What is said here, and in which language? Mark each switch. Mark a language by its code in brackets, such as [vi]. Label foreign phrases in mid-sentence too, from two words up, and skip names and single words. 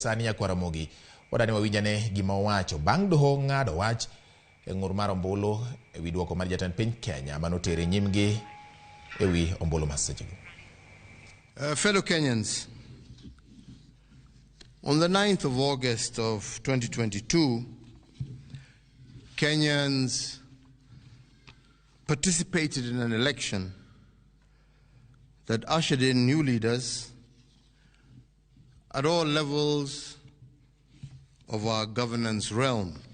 [luo] Sania kwa Ramogi wadani wawinjane gima owacho bang' doho ng'ado wach ng'ur mar ombulu ewi duoko mar jatend piny Kenya manotere nyimgi ewi ombulu masechego. [en] Fellow Kenyans, on the 9th of August of 2022, Kenyans participated in an election that ushered in new leaders at all levels of our governance realm.